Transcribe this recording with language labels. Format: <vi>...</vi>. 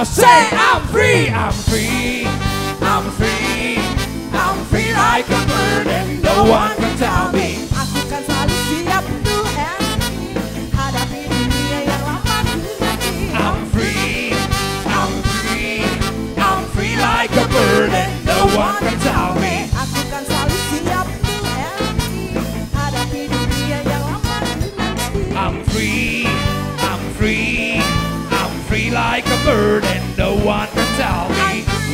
<en>Say I'm free, I'm free, I'm free, I'm free like a bird and no one can tell me.</en> <id>Aku kan selalu siap untuk hadapi dunia yang lama dinanti.</id> <en>I'm free, I'm free, I'm free like a bird and no one can tell me.</en> <id>Aku kan selalu siap untuk hadapi dunia yang lama dinanti.</id> <en>I'm free, I'm free, I'm free like a bird and no one can tell me.</en>